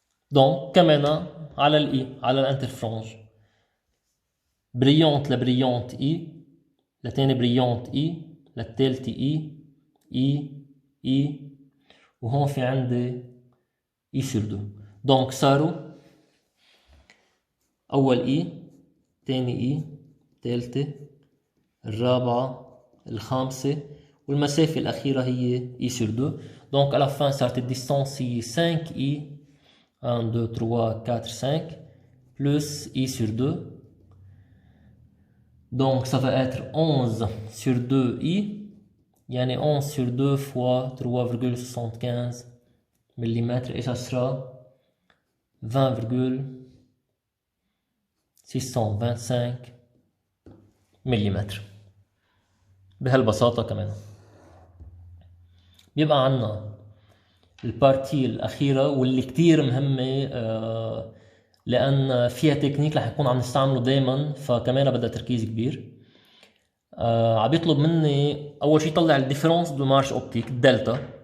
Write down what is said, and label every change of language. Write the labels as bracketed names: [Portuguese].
[Arabic] دونك كمان على الاي، على الانترفرانج، بريونت لبريونت اي، لتاني بريونت اي، للتالتة اي، اي، اي، وهون في عندي اي [French] sur 2. [Arabic] دونك صاروا اول اي، تاني اي، تالتة، الرابعة، الخامسة، والمسافة الأخيرة هي اي [French] sur 2. [Arabic] دونك [French] à la fin [Arabic] صارت الديستانس هي 5 اي 1 2 3 4 5 [French] plus i sur 2. Donc ça va être 11 sur 2i, [Arabic] يعني [French] 11 sur 2 fois 3,75 mm, et ça sera 20,625 mm. [Arabic] بهالبساطة كمان بيبقى عنا البارتي الأخيرة واللي كتير مهمة لان فيها تكنيك رح نكون عم نستعمله دائما، فكمان بدها تركيز كبير. عم بيطلب مني اول شيء طلع الديفرنس دو مارش اوبتيك دلتا.